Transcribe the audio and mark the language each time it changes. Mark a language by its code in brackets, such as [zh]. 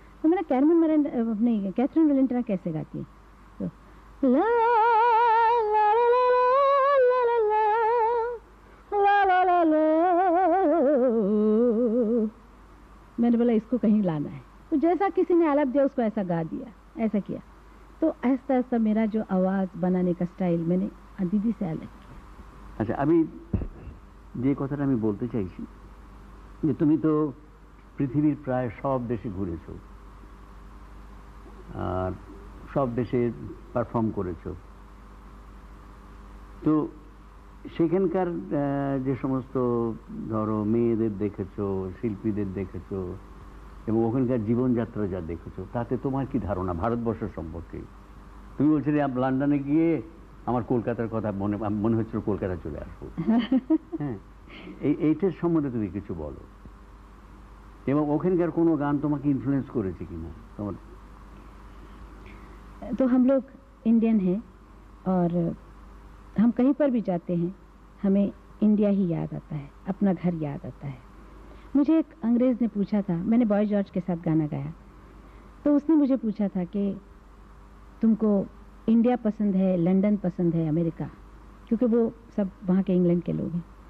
[hi] तो मैंने कैरमन मरांडा नहीं, कैथरीन वेलेंटिना कैसे गाती है, तो ला ला ला ला ला ला ला ला ला ला। मैंने बोला इसको कहीं लाना है, तो जैसा किसी ने आलाप दिया उसको ऐसा गा दिया, ऐसा किया। तो आहिस्ता आहिस्ता मेरा जो आवाज बनाने का स्टाइल मैंने दीदी से अलग किया। [bn] আচ্ছা, আমি যে কথাটা আমি বলতে চাইছি যে তুমি তো পৃথিবীর প্রায় সব দেশে ঘুরেছো আর সব দেশে পারফর্ম করেছো, তো সেখানকার যে সমস্ত ধরো মেয়েদের দেখেছো, শিল্পীদের দেখেছো এবং ওখানকার জীবনযাত্রা যা দেখেছো, তাতে তোমার কি ধারণা ভারতবর্ষ সম্পর্কে? তুমি বলছিলে লন্ডনে গিয়ে আমার কলকাতার কথা মনে হচ্ছিল কলকাতা চলে আসবো। হ্যাঁ, এইটার সম্বন্ধে তুমি কিছু বলো, এবং ওখানকার কোনো গান তোমাকে ইনফ্লুয়েন্স করেছে কিনা তোমার? [hi] तो हम लोग इंडियन हैं और हम कहीं पर भी जाते हैं हमें इंडिया ही याद आता है, अपना घर याद आता है। मुझे एक अंग्रेज़ ने पूछा था, मैंने बॉय जॉर्ज के साथ गाना गाया, तो उसने मुझे पूछा था कि तुमको इंडिया पसंद है, लंदन पसंद है, अमेरिका, क्योंकि वो सब वहाँ के इंग्लैंड के लोग हैं।